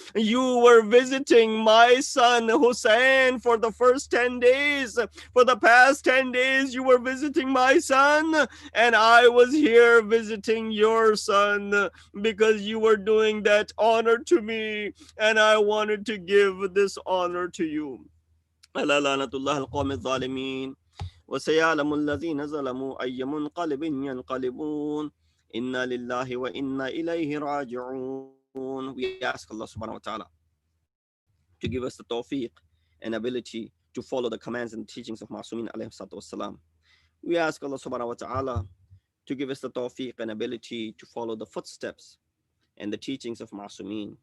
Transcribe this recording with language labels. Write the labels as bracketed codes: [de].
[en] You were visiting my son Hussein for the first 10 days. For the past 10 days, you were visiting my son, and I was here visiting your son because you were doing that honor to me, and I wanted to give this honor to you. [ar] ألا لعنة الله القوم الظالمين وسيعلم الذين ظلموا أي منقلب ينقلبون إنا لله وإنا إليه راجعون. [en] We ask Allah subhanahu wa ta'ala to give us the tawfiq and ability to follow the commands and teachings of Ma'sumin alayhi salatu wassalam. We ask Allah subhanahu wa ta'ala to give us the tawfiq and ability to follow the footsteps and the teachings of Ma'sumin.